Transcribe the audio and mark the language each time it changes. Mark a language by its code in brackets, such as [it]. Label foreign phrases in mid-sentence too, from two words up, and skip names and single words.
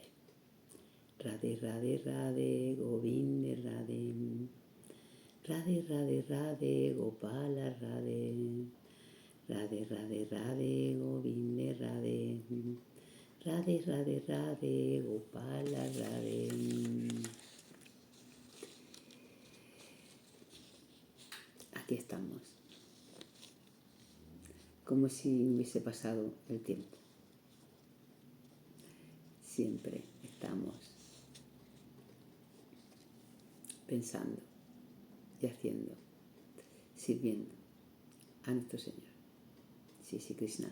[es] Radhe Radhe Radhe, Govinde Radhe, Radhe Radhe Radhe, Gopala Radhe, Radhe Radhe Radhe, Govinde Radhe, Radhe Radhe Radhe, Gopala Radhe. Aquí estamos, como si hubiese pasado el tiempo. Siempre estamos pensando y haciendo, sirviendo a nuestro Señor, Shri Shri Krishna.